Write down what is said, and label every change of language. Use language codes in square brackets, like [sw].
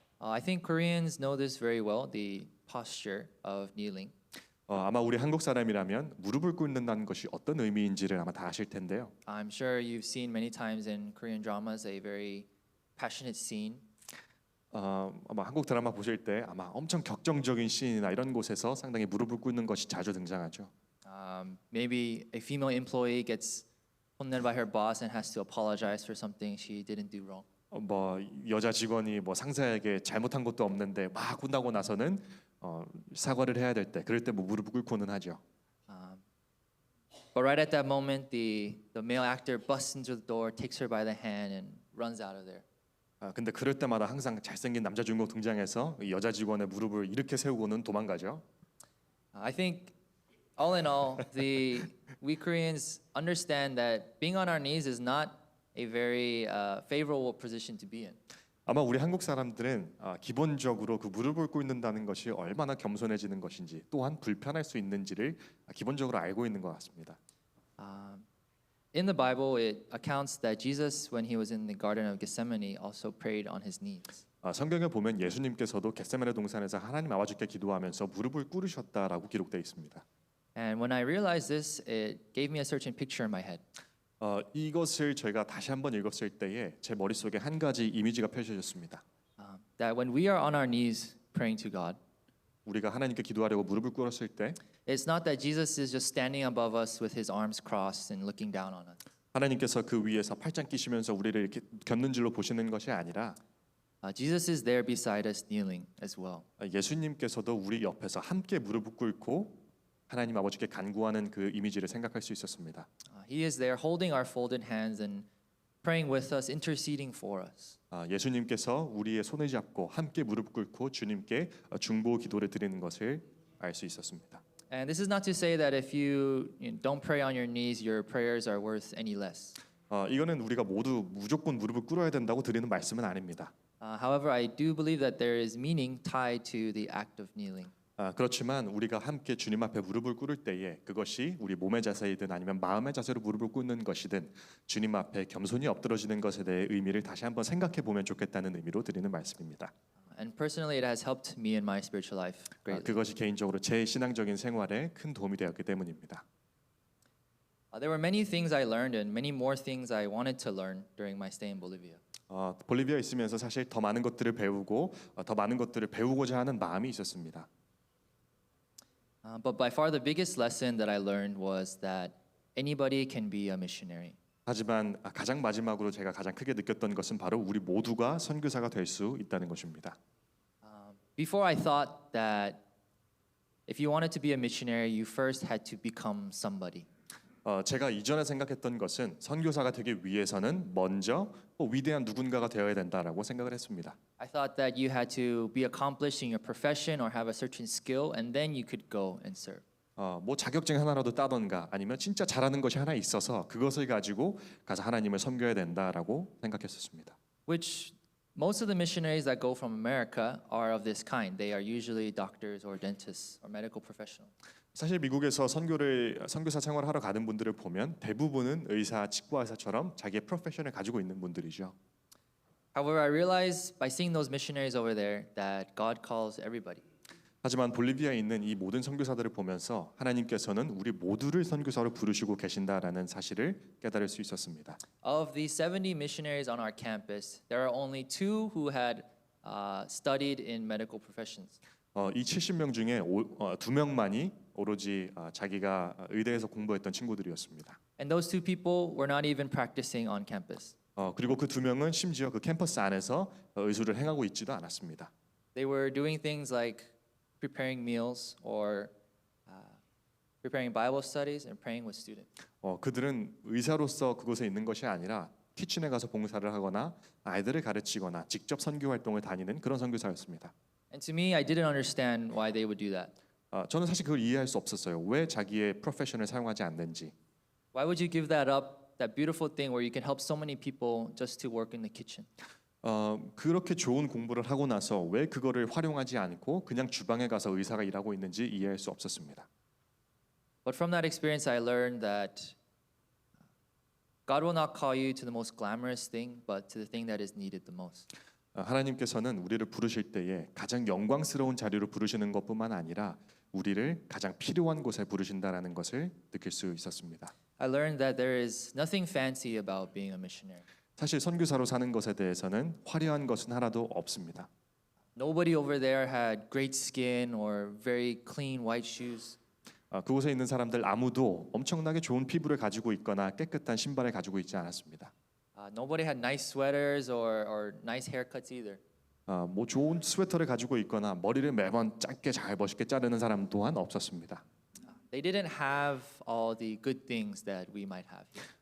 [en] I think Koreans know this very well, the posture of kneeling. [ko] 아마 우리 한국 사람이라면 무릎을 꿇는다는 것이 어떤 의미인지를 아마 다 아실 텐데요. [en] I'm sure you've seen many times in Korean dramas a very passionate scene [ko] 아마 한국 드라마 보실 때 아마 엄청 격정적인 씬이나 이런 곳에서 상당히 무릎을 꿇는 것이 자주 등장하죠. [en] maybe a female employee gets [ko] 혼내ed [en] by her boss and has to apologize for something she didn't do wrong. [ko] 뭐 여자 직원이 뭐 상사에게 잘못한 것도 없는데 막 혼나고 나서는 사과를 해야 될 때 그럴 때 뭐 무릎을 꿇고는 하죠. [en] But right at that moment, the male actor busts into the door, takes her by the hand, and runs out of there. [ko] 근데 그럴 때마다 항상 잘생긴 남자 주인공 등장해서 여자 직원의 무릎을 이렇게 세우고는 도망가죠. [en] I think, all in all, we Koreans understand that being on our knees is not a very favorable position to be in. [ko] 아마 우리 한국 사람들은 기본적으로 그 무릎을 꿇는다는 것이 얼마나 겸손해지는 것인지 또한 불편할 수 있는지를 기본적으로 알고 있는 것 같습니다. [en] In the Bible, it accounts that Jesus, when he was in the Garden of Gethsemane, also prayed on his knees. [ko] 성경에 보면 예수님께서도 겟세마네 동산에서 하나님 아버지께 기도하면서 무릎을 꿇으셨다라고 기록되어 있습니다. [en] And when I realized this, it gave me a certain picture in my head. [ko] 이것을 저희가 다시 한번 읽었을 때에 제 머릿속에 한 가지 이미지가 펼쳐졌습니다. [en] That when we are on our knees praying to God, [ko] 우리가 하나님께 기도하려고 무릎을 꿇었을 때 [en] it's not that Jesus is just standing above us with his arms crossed and looking down on us. [ko] 하나님께서 그 위에서 팔짱 끼시면서 우리를 이렇게 곁눈질로 보시는 것이 아니라 [en] Jesus is there beside us kneeling as well. [ko] 예수님께서도 우리 옆에서 함께 무릎을 꿇고 하나님 아버지께 간구하는 그 이미지를 생각할 수 있었습니다. [en] He is there holding our folded hands and praying with us, interceding for us. [ko] 예수님께서 우리의 손을 잡고 함께 무릎 꿇고 주님께 중보 기도를 드리는 것을 알 수 있었습니다. [en] And this is not to say that if you don't pray on your knees, your prayers are worth any less. [ko] 이거는 우리가 모두 무조건 무릎을 꿇어야 된다고 드리는 말씀은 아닙니다. [en] However, I do believe that there is meaning tied to the act of kneeling. [ko] 그렇지만 우리가 함께 주님 앞에 무릎을 꿇을 때에 그것이 우리 몸의 자세이든 아니면 마음의 자세로 무릎을 꿇는 것이든 주님 앞에 겸손히 엎드러지는 것에 대해 의미를 다시 한번 생각해 보면 좋겠다는 의미로 드리는 말씀입니다. [en] And personally, it has helped me in my spiritual life greatly. [ko] 그것이 개인적으로 제 신앙적인 생활에 큰 도움이 되었기 때문입니다. [en] There were many things I learned and many more things I wanted to learn during my stay in Bolivia. [ko] 볼리비아에 있으면서 사실 더 많은 것들을 배우고 더 많은 것들을 배우고자 하는 마음이 있었습니다. [en] But by far the biggest lesson that I learned was that anybody can be a missionary. [ko] 하지만 가장 마지막으로 제가 가장 크게 느꼈던 것은 바로 우리 모두가 선교사가 될 수 있다는 것입니다. [en] Before I thought that if you wanted to be a missionary, you first had to become somebody. [ko] 제가 이전에 생각했던 것은 선교사가 되기 위해서는 먼저 위대한 누군가가 되어야 된다라고 생각을 했습니다. [en] I thought that you had to be accomplished in your profession or have a certain skill, and then you could go and serve. [ko] 뭐 자격증 하나라도 따던가 아니면 진짜 잘하는 것이 하나 있어서 그것을 가지고 가서 하나님을 섬겨야 된다라고 생각했었습니다. [en] Which most of the missionaries that go from America are of this kind. They are usually doctors or dentists or medical professionals. [ko] 사실 미국에서 선교사 생활하러 가는 분들을 보면 대부분은 의사, 치과 의사처럼 자기의 프로페션을 가지고 있는 분들이죠. [en] However, I realized by seeing those missionaries over there that God calls everybody. [ko] 하지만 볼리비아에 있는 이 모든 선교사들을 보면서 하나님께서는 우리 모두를 선교사로 부르시고 계신다라는 사실을 깨달을 수 있었습니다. [en] Of the 70 missionaries on our campus, there are only 2 who had studied in medical professions. [ko] 이 70명 중에 2명만이 오로지 자기가 의대에서 공부했던 친구들이었습니다. [en] And those 2 people were not even practicing on campus. [ko] 그리고 그 2명은 심지어 그 캠퍼스 안에서 의술을 행하고 있지도 않았습니다. [en] They were doing things like preparing meals or preparing Bible studies, and praying with students. [ko] 그들은 의사로서 그곳에 있는 것이 아니라 키친에 가서 봉사를 하거나 아이들을 가르치거나 직접 선교 활동을 다니는 그런 선교사였습니다. [en] And to me, I didn't understand why they would do that. [ko] 저는 사실 그걸 이해할 수 없었어요. 왜 자기의 프로페셔널을 사용하지 않는지. [en] Why would you give that up, that beautiful thing where you can help so many people just to work in the kitchen? [ko] 그렇게 좋은 공부를 하고 나서 왜 그거를 활용하지 않고 그냥 주방에 가서 의사가 일하고 있는지 이해할 수 없었습니다. [en] But from that experience, I learned that God will not call you to the most glamorous thing, but to the thing that is needed the most. [ko] 하나님께서는 우리를 부르실 때에 가장 영광스러운 자리로 부르시는 것뿐만 아니라 우리를 가장 필요한 곳에 부르신다라는 것을 느낄 수 있었습니다. [en] I learned that there is nothing fancy about being a missionary. [ko] 사실 선교사로 사는 것에 대해서는 화려한 것은 하나도 없습니다. [en] Nobody over there had great skin or very clean white shoes. [ko] 그곳에 있는 사람들 아무도 엄청나게 좋은 피부를 가지고 있거나 깨끗한 신발을 가지고 있지 않았습니다. [en] Nobody had nice sweaters or nice haircuts either. [ko] 뭐 좋은 스웨터를 가지고 있거나 머리를 매번 짧게 잘 멋있게 자르는 사람 또한 없었습니다. [en] They didn't have all the good things that we might have here.